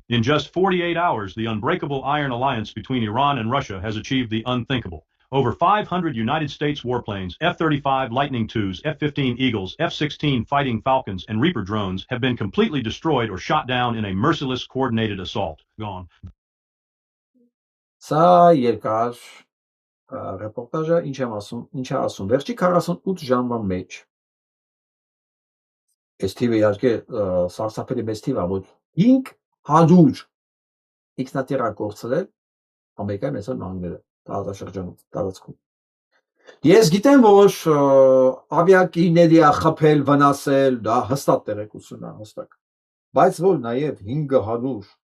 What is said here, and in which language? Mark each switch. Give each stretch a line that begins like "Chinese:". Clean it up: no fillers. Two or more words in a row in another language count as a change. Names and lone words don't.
English: In just 48 hours, the unbreakable iron alliance between Iran and Russia has achieved the unthinkable. Over 500 United States warplanes, F-35 Lightning IIs, F-15 Eagles, F-16 Fighting Falcons, and Reaper drones have been completely destroyed or shot down in a merciless coordinated assault. Gone.
Armenian: Սա երկար ռեպորտաժը ինչ է ասում, վերջի 48 ժամվա մեջ, այս թիվը իհարկե սարսափելի մեծ թիվ է, որ 500 ինքնաթիռ է կորցրել Ամերիկայի Միացյալ Նահանգները տարածաշրջանում, տարածքում։ Ես գիտեմ, որ ավիակիրների է խփել, վնասել, դա հստակ տեղեկություն է, հստակ, բայց որ նաև 500